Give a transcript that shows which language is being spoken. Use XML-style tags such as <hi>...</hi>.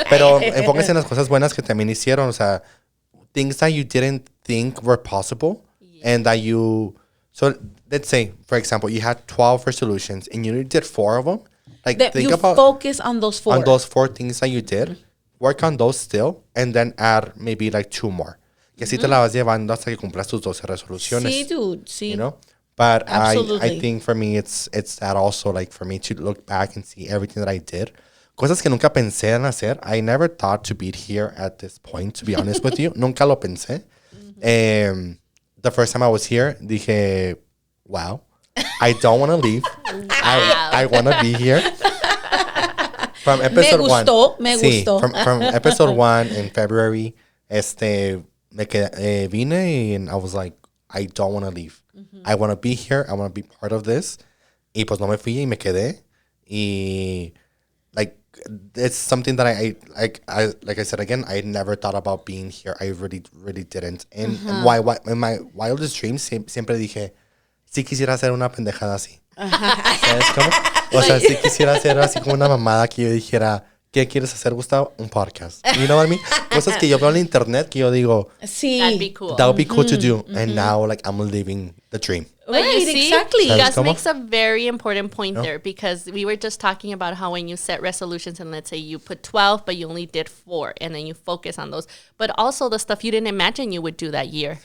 <es>Pero enfóquense en las cosas buenas que también hicieron.</es> <en>O sea, things that you didn't think were possible. And that you... So, let's say, for example, you had 12 resolutions and you did 4 of them. Like, that think you about focus on those 4. On those 4 things that you did. Work on those still. And then add maybe like 2 more.</en> <es>Y así te la vas llevando hasta que cumplas tus 12 resoluciones. Sí, dude. Sí.</es> <en>You know? But Absolutely. I think for me, it's that also, like, for me to look back and see everything that I did.</en> <es>Cosas que nunca pensé en hacer.</es> <en>I never thought to be here at this point, to be honest with you.</en> <es>Nunca lo pensé.</es> <en>The first time I was here, dije, wow, I don't want to leave. I want to be here. From episode 1.</en> <es>Me gustó.</es> <en>From episode 1 in February, vine and I was like, I don't want to leave. I want to be here. I want to be part of this.</en> <es>Y pues no me fui y me quedé.</es> <en>Y like, it's something that I like I said again, I never thought about being here. I really, really didn't. And in my wildest dreams,</en> <es>siempre dije, sí quisiera hacer una pendejada así. ¿Sabes cómo? O sea, sí quisiera hacer así como una mamada que yo dijera, ¿qué quieres hacer, Gustavo? Un podcast.</es> <en>You know what I mean?</en> <es>Cosas que yo veo en internet que yo digo, sí,</es> <en>that'd be cool. That would be cool to do. And now, like, I'm living the dream. But right, you see, exactly. Gus makes a very important point there, because we were just talking about how when you set resolutions and let's say you put 12, but you only did 4 and then you focus on those. But also the stuff you didn't imagine you would do that year.</en>